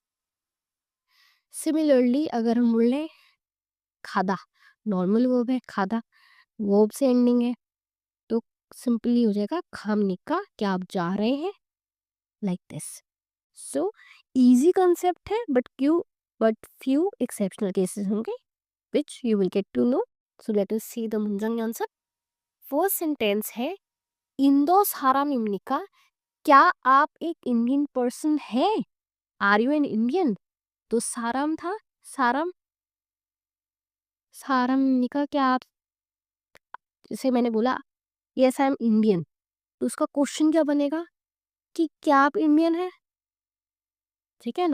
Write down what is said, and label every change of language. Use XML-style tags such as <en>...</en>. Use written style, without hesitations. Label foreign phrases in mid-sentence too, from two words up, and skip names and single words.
<hi>सिमिलरली अगर हम बोल खादा,</hi> <en>normal verb</en> <hi>है खादा, वर्ब से एंडिंग है, तो सिंपली हो जाएगा खामनिका, क्या आप जा रहे हैं,</hi> <en>like this. so easy concept है, but few exceptional cases होंगे which you will get to know. So let us see the</en> <ko>문장 연습.</ko> <en>first sentence</en> <hi>है,</hi> <ko>인도 사람입니까,</ko> <hi>क्या आप एक</hi> <en>Indian person</en> <hi>है,</hi> <en>are you an Indian.</en> <hi>तो साराम था, साराम,</hi> <ko>사람입니까,</ko> <hi>क्या आप, जैसे मैंने बोला</hi> <en>yes I am Indian,</en> <hi>तो उसका क्वेश्चन क्या बनेगा कि क्या आप इंडियन है, ठीक है ना।</hi>